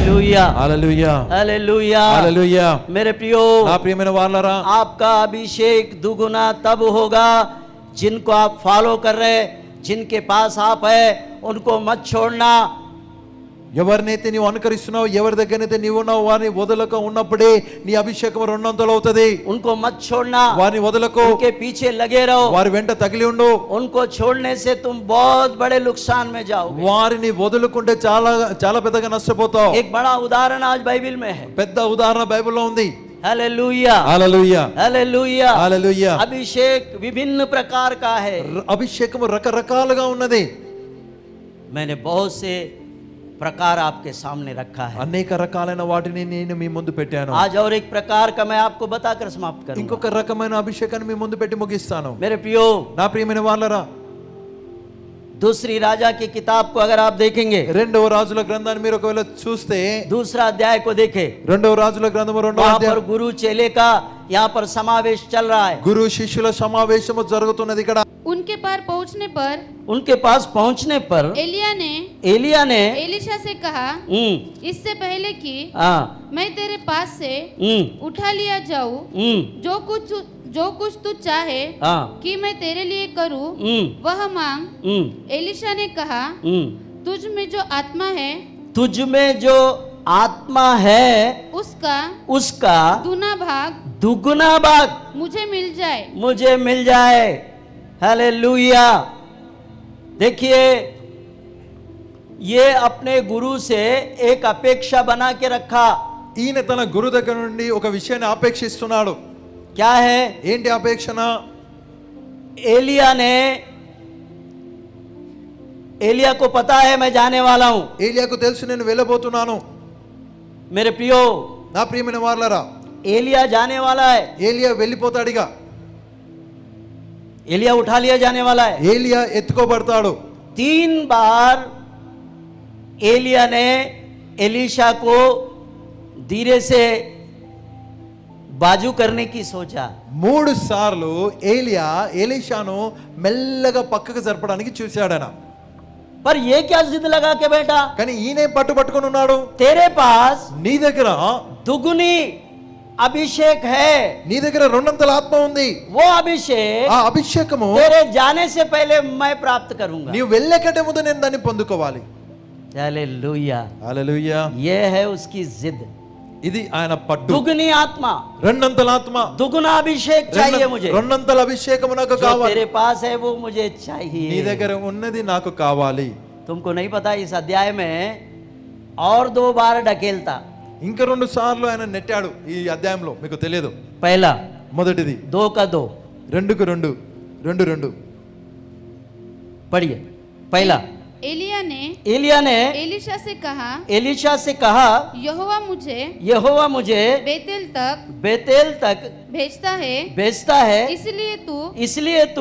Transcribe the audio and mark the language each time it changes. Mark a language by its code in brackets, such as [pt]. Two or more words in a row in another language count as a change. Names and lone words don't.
[hi] हालेलुया [te] హల్లెలూయా [hi] हालेलुया [te] హల్లెలూయా [hi] मेरे प्रियो [te] నా ప్రియమైన వారలారా [hi] आपका अभिषेक दुगुना तब होगा जिनको आप फॉलो कर रहे, जिनके पास आप है उनको मत छोड़ना। [te] ఎవరినైతే నీవు అనుకరిస్తున్నావు ఎవరి దగ్గరైతే నీవు ఉన్నావు వారిని వదలక ఉన్నప్పుడే నీ అభిషేకం రెండొంతులు అవుతుంది [hi] उनको मत छोड़ना, [te] వారిని వదలకు [hi] उनके पीछे लगे रहो। [te] వారి వెంట తగిలి ఉండు [hi] उनको छोड़ने से तुम बहुत बड़े नुकसान में जाओगे। [te] వారిని వదులుకుంటే చాలా చాలా పెద్దగా నష్టపోతావు [hi] एक बड़ा उदाहरण आज बाइबल में है। [te] పెద్ద ఉదాహరణ బైబిల్లో ఉంది [hi] हालेलुया [te] హల్లెలూయా [hi] हालेलुया [te] హల్లెలూయా [hi] अभिषेक विभिन्न प्रकार का है। [te] అభిషేకం రకరకాలుగా ఉన్నది [hi] मैंने बहुत से प्रकार आपके सामने रखा है। [te] అనేక రకాలైన వాటిని నేను మీ ముందు పెట్టాను [hi] आज और एक प्रकार का मैं आपको बताकर समाप्त करूंगा। [te] ఇంకొక రకమైన అభిషేకాన్ని మీ ముందు పెట్టి ముగిస్తాను [hi] मेरे प्रियो, [te] నా ప్రియమైన వాళ్ళరా [hi] दूसरी राजा की किताब को अगर आप देखेंगे, [te] రెండవ రాజుల గ్రంథాన్ని మీరు ఒకవేళ చూస్తే [hi] दूसरा अध्याय को देखे, [te] రెండవ రాజుల గ్రంథము రెండవ [hi] वहां [te] అధ్యాయం [hi] पर गुरु चेले का यहाँ पर समावेश चल रहा है। [te] గురు శిష్యుల సమావేశము జరుగుతున్నది ఇక్కడ [hi] उनके पार पहुंचने पर उनके पास पहुंचने पर एलिया ने एलिशा से कहा, इससे पहले कि हाँ, मैं तेरे पास से उठा लिया जाऊं, जो कुछ तू चाहे हाँ, कि मैं तेरे लिए करूं वह मांग। एलिशा ने कहा, तुझ में जो आत्मा है तुझ में जो आत्मा है उसका दुगुना भाग मुझे मिल जाए। हालेलुया। देखिए, ये अपने गुरु से एक अपेक्षा बना के रखा। [te] ఈయన తన గురు దగ్గర నుండి ఒక విషయాన్ని అపేక్షిస్తున్నాడు [hi] क्या है? [te] ఏంటి అపేక్షన [hi] एलिया को पता है मैं जाने वाला हूं। [te] ఏలియాకు తెలుసు నేను వెళ్ళబోతున్నాను [hi] मेरे प्रियो, [te] నా ప్రియమైన వారలారా [hi] एलिया जाने वाला है। [te] ఏలియా వెళ్ళిపోతాడిగా [hi] एलिया उठा लिया जाने वाला है। [te] ఏలియా ఎత్తుకోబడతాడు [hi] 3 बार एलिया ने एलीशा को धीरे से बाजू करने की सोचा। [te] 3 సార్లు ఏలియా ఎలీషాను మెల్లగా పక్కకు జరపడానికి చూశాడన [hi] पर ये क्या जिद लगा के बैठा? [te] కానీ ఈయనే పట్టుకొని ఉన్నాడు [hi] तेरे पास [te] నీ దగ్గర [hi] दुगुनी अभिषेक है, [te] నీ దగ్గర రెండంతల ఆత్మ ఉంది [hi] वो अभिषेक [te] ఆ అభిషేకము [hi] तेरे जाने से पहले मैं प्राप्त करूंगा। [te] నీవు వెళ్ళేకంటే ముందు నేను దాన్ని పొందుకోవాలి [hi] हालेलुया। [te] హల్లెలూయా [hi] ये है उसकी जिद। [te] ఇది ఆయన పట్టు [hi] दुगुनी आत्मा, [te] రెండంతల ఆత్మ [hi] दुगुना अभिषेक चाहिए मुझे। [te] రెండంతల అభిషేకము నాకు [hi] जो [te] కావాలి [hi] तेरे पास है वो मुझे [te] నీ [hi] चाहिए। [te] దగ్గర ఉన్నది నాకు కావాలి [hi] तुमको नहीं पता, इस अध्याय में और 2 बार ढकेलता। [te] ఇంకా 2 సార్లు ఆయన నెట్టాడు ఈ అధ్యాయంలో మీకు తెలియదు [hi] पहला [te] మొదటిది [hi] 2 का 2 [te] 2కు 2 [hi] पढ़िए। पहला, एलिया ने एलिशा एलीशा से कहा, यहोवा मुझे बेतेल तक भेजता है, इसलिए तू